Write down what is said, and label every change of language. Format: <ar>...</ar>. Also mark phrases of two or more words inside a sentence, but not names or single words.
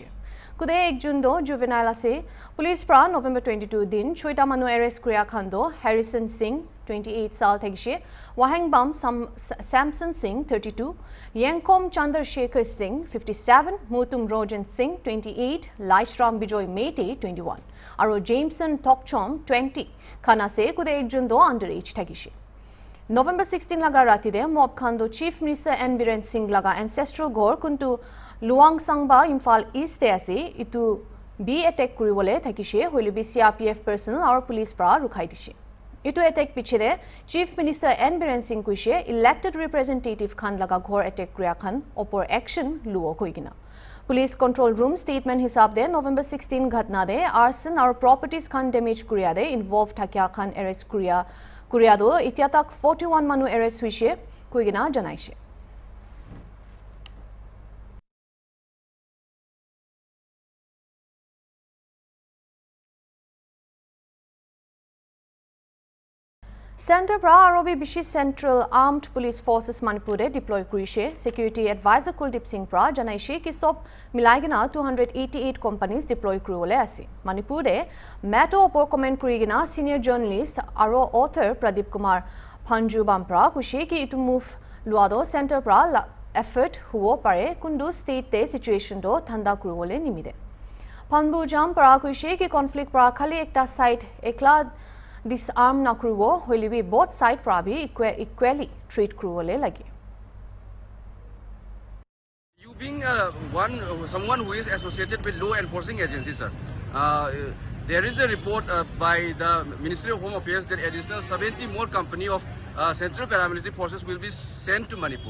<nag>Kude 1 June do juvenile ase police pra November 22 din choita manu arrest kuriya khan do Harrison Singh 28 saal thegishe, Wahangbam Samson Singh 32, Yankom Chandrasekhar Singh 57, Mutum Rojan Singh 28, Laishram Bijoy Mete 21, aro Jameson Tokchom 20 khana se kude 1 June do underage thegishe. November 16 laga rati de mob khando Chief Minister N Biren Singh laga ancestral ghor kuntu Luang Sangba Imphal East te ase itu B attack kuribole thakishe hoile bi CRPF personnel aru police pra rukhai dishe. Itu attack piche de Chief Minister N Biren Singh kuishe</nag> <en>elected representative</en> <nag>khan laga ghor attack kriya khan opor action luo koigina.</nag> <en>Police control room statement</en> <nag>hisab de November 16 ghatna de</nag> <en>arson or properties</en> <nag>khan damage kuria de involved thakya khan arrest kuria do itia tak 41 manu arrest huise koigina janaise. Center pra Arobi Bishi Central Armed Police Forces Manipur deploy kurishe Security Advisor Kuldeep Singh pra janaishe ki sob milaigina 288</nag> <en>companies deploy</en> <nag>kurole ase. Manipur de matter opor comment kurigina</nag> <en>senior journalist</en> <nag>aro author Pradeep Kumar Panju Bampra kushe ki itu move luado center pra effort huo pare kundu state te situation do thanda kurole nimide. Panbu Jam pra kushe ki conflict pra khali ekta side ekla disarm nakruwo hoilibi</nag> <en>both side</en> <nag>prabi</nag> <en>equally treat</en> <nag>kruwole lagi.</nag> <en>You being someone who is associated with law enforcing agencies, sir, there is a report by the Ministry of Home Affairs that additional 70 more company of Central Paramilitary Forces will be sent to Manipur.</en>